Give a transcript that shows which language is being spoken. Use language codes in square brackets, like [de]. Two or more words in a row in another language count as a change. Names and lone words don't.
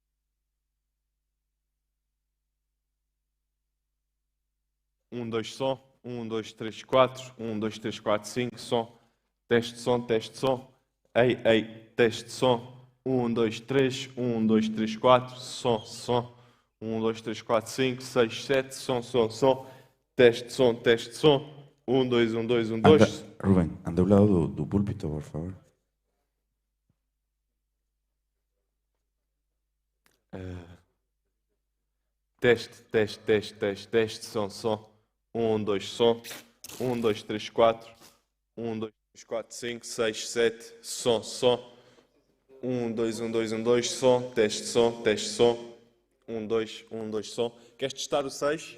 [pt] Dois, som. 1, 2, 3, 4. 1, 2, 3, 4, 5. Som. Teste de som, teste de som. Ei, ei, teste de som. 1, 2, 3. 1, 2, 3, 4. Som, som. 1, 2, 3, 4, 5, 6, 7. Som, som, som. Teste de som, teste de som. 1, 2, 1, 2, 1, Anda, 2. Rubén, anda ao lado do púlpito, por favor. Teste, teste, teste, teste, teste, som, som. 1, 2, som. 1, 2, 3, 4. 1, 2, 3, 4, 5, 6, 7. Som, som. 1, 2, 1, 2, 1, 2. Som, teste, som, teste, som. 1, 2, 1, 2, som. Queres testar o 6?